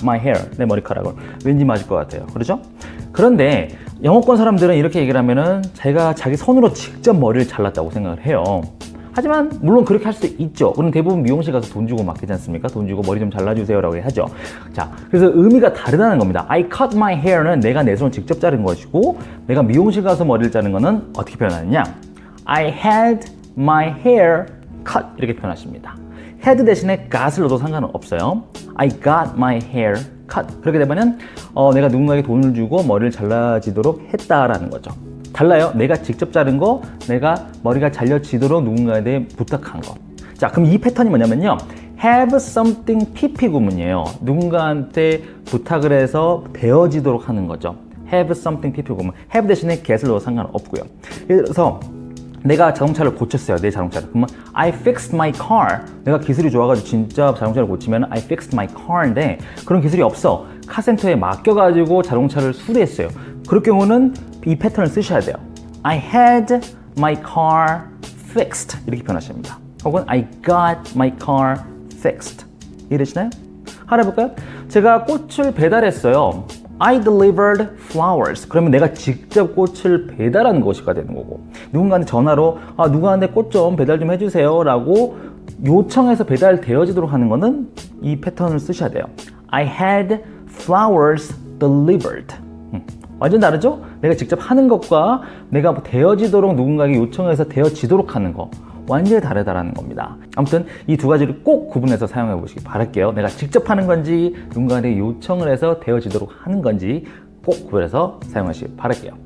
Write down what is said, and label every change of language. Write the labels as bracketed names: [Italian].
[Korean] my hair, 내 머리카락을. 왠지 맞을 것 같아요. 그렇죠? 그런데 영어권 사람들은 이렇게 얘기를 하면은 제가 자기 손으로 직접 머리를 잘랐다고 생각을 해요. 하지만 물론 그렇게 할 수도 있죠. 그럼 대부분 미용실 가서 돈 주고 맡기지 않습니까? 돈 주고 머리 좀 잘라주세요 라고 하죠. 자, 그래서 의미가 다르다는 겁니다. [English] I cut my hair [Korean] 는 내가 내 손을 직접 자른 것이고 내가 미용실 가서 머리를 자른 거는 어떻게 표현하느냐? [English] I had my hair cut [Korean] 이렇게 표현하십니다. had 대신에 got을 넣어도 상관은 없어요. [English] I got my hair cut. [Korean] 그렇게 되면 내가 누군가에게 돈을 주고 머리를 잘라지도록 했다라는 거죠. 달라요. 내가 직접 자른 거, 내가 머리가 잘려지도록 누군가에 대해 부탁한 거. 자, 그럼 이 패턴이 뭐냐면요. have something PP 구문이에요. 누군가한테 부탁을 해서 되어지도록 하는 거죠. have something PP 구문. have 대신에 get을 넣어도 상관없고요. 그래서 내가 자동차를 고쳤어요. 내 자동차를. 그러면 [English] I fixed my car. [Korean] 내가 기술이 좋아가지고 진짜 자동차를 고치면 [English] I fixed my car [Korean] 인데 그런 기술이 없어. 카센터에 맡겨가지고 자동차를 수리했어요. 그럴 경우는 이 패턴을 쓰셔야 돼요. [English] I had my car fixed [Korean] 이렇게 표현하십니다. 혹은 [English] I got my car fixed [Korean] 이해되시나요? 하나 해볼까요? 제가 꽃을 배달했어요. [English] I delivered flowers. [Korean] 그러면 내가 직접 꽃을 배달한 것이가 되는 거고, 누군가한테 전화로 누구한테 꽃 좀 배달 좀 해주세요 라고 요청해서 배달되어지도록 하는 거는 이 패턴을 쓰셔야 돼요. [English] I had flowers delivered. [Korean] 완전 다르죠? 내가 직접 하는 것과 내가 되어지도록 누군가에게 요청해서 되어지도록 하는 거, 완전히 다르다라는 겁니다. 아무튼 이 두 가지를 꼭 구분해서 사용해 보시기 바랄게요. 내가 직접 하는 건지 누군가에게 요청을 해서 되어지도록 하는 건지 꼭 구분해서 사용하시기 바랄게요.